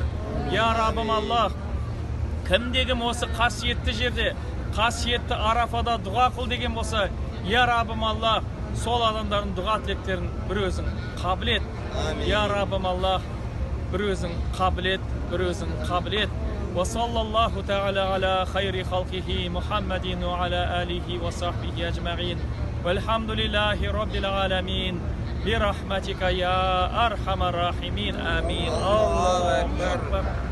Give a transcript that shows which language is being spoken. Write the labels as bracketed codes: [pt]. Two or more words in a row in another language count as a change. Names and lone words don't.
[kk] Я Раббым Аллах, кімде-кім осы қасиетті жерде, қасиетті Арафада дұға қыл деген болса, Я Раббым Аллах, сол адамдардың дұға тілектерін бір өзің қабыл ет. Я Раббым Аллах, бір өзің қабыл ет, бір өзің қабыл ет. [ar] وصلى الله تعالى على خير خلقه محمد وعلى آله وصحبه أجمعين والحمد لله رب العالمين برحمتك يا أرحم الراحمين آمين. الله أكبر.